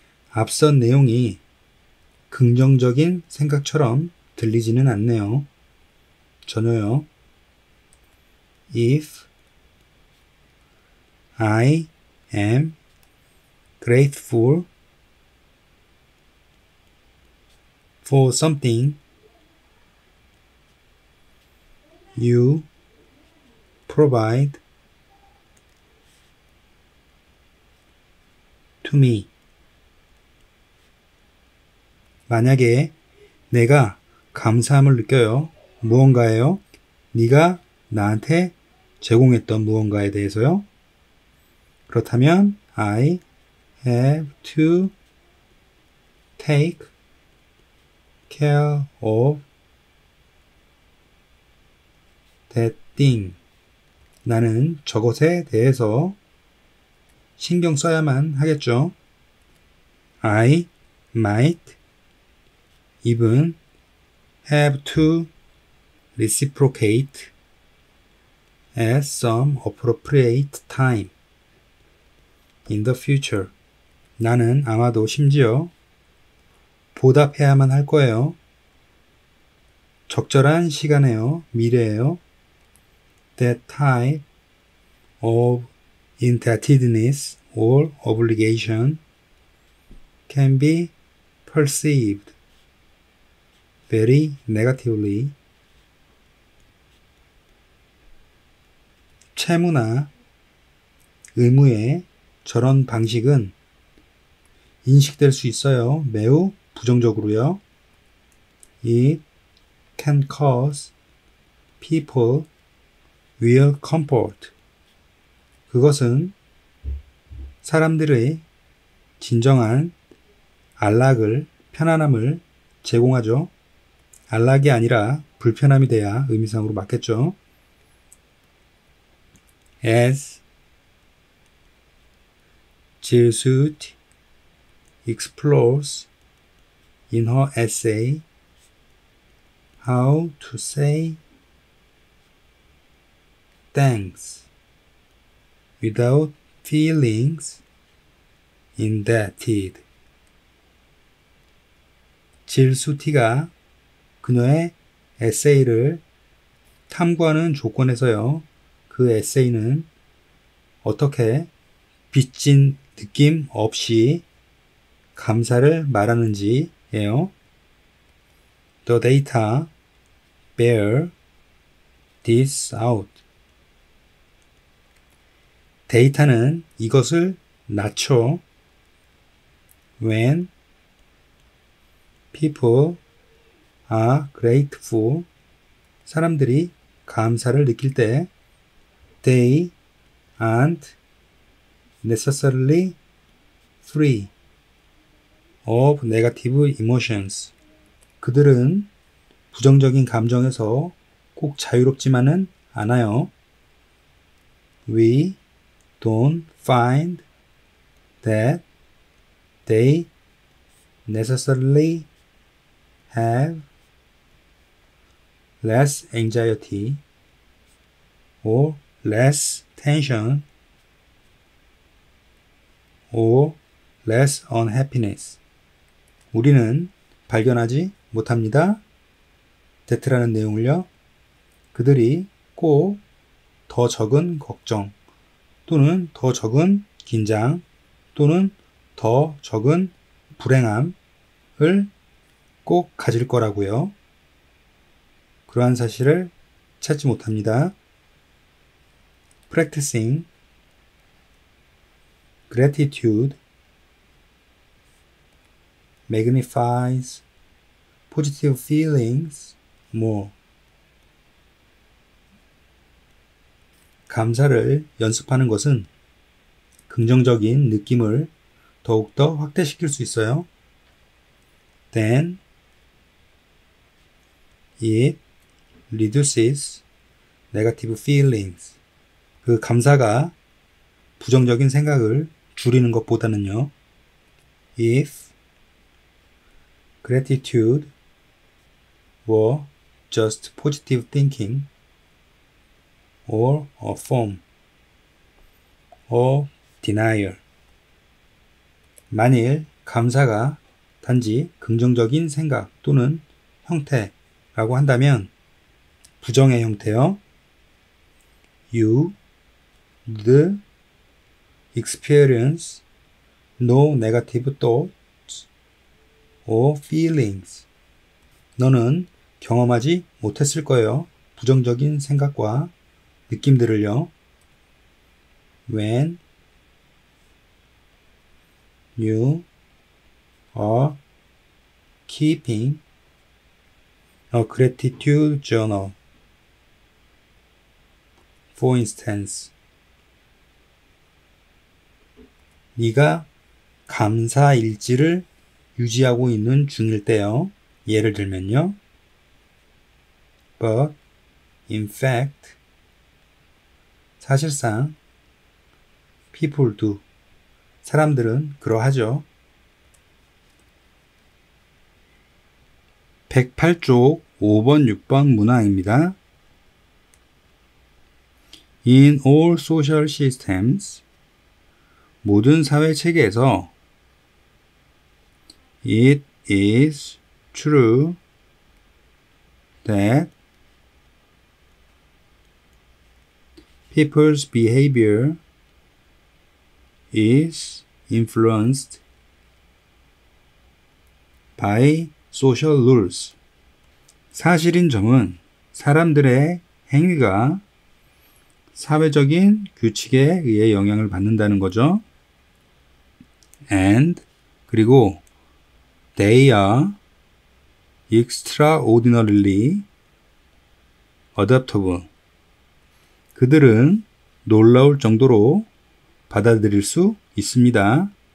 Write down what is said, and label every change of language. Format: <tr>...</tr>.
<ko>앞선 내용이 긍정적인 생각처럼 들리지는 않네요. 전혀요.</ko> <en>If I am grateful for something you provide to me.</en> <ko>만약에 내가 감사함을 느껴요. 무언가예요? 네가 나한테 제공했던 무언가에 대해서요. 그렇다면</ko> <en>I have to take care of that thing.</en> <ko>나는 저것에 대해서 신경 써야만 하겠죠.</ko> <en>I might even have to reciprocate at some appropriate time in the future.</en> <ko>나는 아마도 심지어 보답해야만 할 거예요. 적절한 시간에요. 미래에요.</ko> <en>That type of indebtedness or obligation can be perceived very negatively.</en> <ko>채무나 의무의 저런 방식은 인식될 수 있어요. 매우 부정적으로요.</ko> <en>It can cause people real comfort.</en> <ko>그것은 사람들의 진정한 안락을, 편안함을 제공하죠. 안락이 아니라 불편함이 돼야 의미상으로 맞겠죠.</ko> <en>As Jill Suit explores in her essay How to Say Thanks Without Feelings Indebted.</en> <ko>질 수티가 그녀의 에세이를 탐구하는 조건에서요. 그 에세이는 어떻게 빚진 느낌 없이 감사를 말하는지예요.</ko> <en>The data bear this out.</en> <ko>데이터는 이것을 낮춰.</ko> <en>When people are grateful,</en> <ko>사람들이 감사를 느낄 때</ko> <en>they aren't necessarily free of negative emotions.</en> <ko>그들은 부정적인 감정에서 꼭 자유롭지만은 않아요.</ko> <en>We don't find that they necessarily have less anxiety or less tension or less unhappiness.</en> <ko>우리는 발견하지 못합니다. that라는 내용을요. 그들이 꼭 더 적은 걱정 또는 더 적은 긴장 또는 더 적은 불행함을 꼭 가질 거라고요. 그러한 사실을 찾지 못합니다.</ko> <en>Practicing gratitude magnifies positive feelings more.</en> <ko>감사를 연습하는 것은 긍정적인 느낌을 더욱더 확대시킬 수 있어요.</ko> <en>Then it reduces negative feelings.</en> <ko>그 감사가 부정적인 생각을 줄이는 것보다는요.</ko> <en>If gratitude were just positive thinking or a form of denial.</en> <ko>만일 감사가 단지 긍정적인 생각 또는 형태라고 한다면 부정의 형태요.</ko> <en>You would experience no negative thoughts or feelings.</en> <ko>너는 경험하지 못했을 거예요. 부정적인 생각과 느낌들을요.</ko> <en>When you are keeping a gratitude journal. For instance,</en> <ko>네가 감사 일지를 유지하고 있는 중일 때요. 예를 들면요.</ko> <en>But in fact,</en> <ko>사실상</ko> <en>people do.</en> <ko>사람들은 그러하죠. 108쪽 5번, 6번 문항입니다.</ko> <en>In all social systems,</en> <ko>모든 사회 체계에서</ko> <en>it is true that people's behavior is influenced by social rules.</en> <ko>사실인 점은 사람들의 행위가 사회적인 규칙에 의해 영향을 받는다는 거죠.</ko> <en>And</en> <ko>그리고</ko> <en>they are extraordinarily adaptable.</en> <ko>그들은 놀라울 정도로 받아들일 수 있습니다.</ko>